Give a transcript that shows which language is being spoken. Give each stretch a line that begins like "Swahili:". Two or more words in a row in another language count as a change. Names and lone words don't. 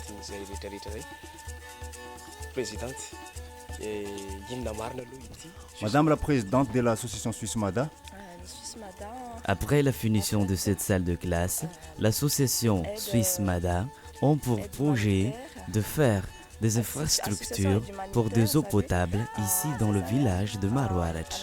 Malagasy: zay rehetrarehetra zay présidente inona marina aloha ity.
French: Madame la présidente de l'association Suisse Mada, Après la finition de cette salle de classe, l'association Suisse Mada ont pour projet de faire des infrastructures pour des eaux potables ici dans le village de Marouarach.